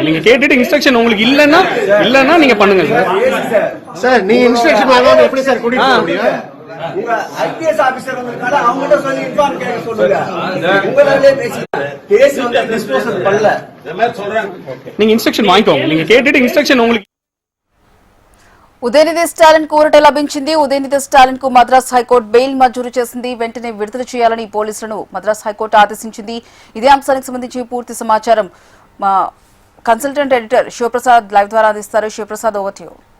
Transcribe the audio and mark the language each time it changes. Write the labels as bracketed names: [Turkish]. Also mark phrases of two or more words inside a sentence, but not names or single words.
[Tamil] நீங்க கேட்டுட்டு இன்ஸ்ட்ரக்ஷன் உங்களுக்கு இல்லன்னா நீங்க பண்ணுங்க சார். நீ இன்ஸ்ட்ரக்ஷன் வாங்காம எப்படி சார் கூட்டிட்டு போக முடியும்? உங்க [English] IPS officer [Tamil] வந்திருக்காரு, அவங்ககிட்ட சொல்லி இன்ஃபார்ம் கேட்க சொல்லுங்க. உங்களாலே கேஸ் வந்து டிஸ்போசல் பண்ணல நீங்க இன்ஸ்ட்ரக்ஷன் வாங்கிக்கோங்க. நீங்க கேட்டுட்டு இன்ஸ்ட்ரக்ஷன் உங்களுக்கு [Telugu] ఉదయనిధి స్టాలిన్ కు ఊరట లభించింది. ఉదయనిధి స్టాలిన్ కు మద్రాస్ హైకోర్టు బెయిల్ మంజూరు చేసింది. వెంటనే విడుదల చేయాలని పోలీసులను మద్రాస్ హైకోర్టు ఆదేశించింది. ఇదే అంశానికి సంబంధించి పూర్తి సమాచారం మా [English] consultant editor [Telugu] శివప్రసాద్ లైవ్ ద్వారా అందిస్తారు. శివప్రసాద్, [English] over to you.